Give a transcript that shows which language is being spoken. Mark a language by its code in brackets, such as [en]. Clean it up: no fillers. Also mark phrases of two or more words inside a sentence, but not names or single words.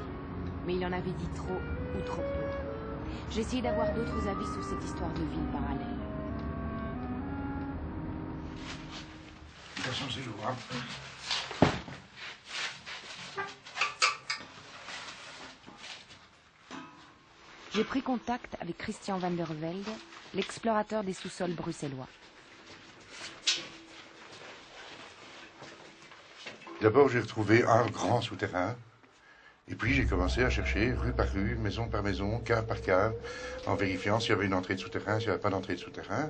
[fr] Mais il en avait dit trop ou trop peu. J'ai essayé d'avoir d'autres avis sur cette histoire de ville parallèle. Attention, c'est lourd, hein. J'ai pris contact avec Christian van der Velde, l'explorateur des sous-sols bruxellois. D'abord, j'ai retrouvé un grand souterrain. Et puis, j'ai commencé à chercher rue par rue, maison par maison, cave par cave, en vérifiant s'il y avait une entrée de souterrain, s'il n'y avait pas d'entrée de souterrain.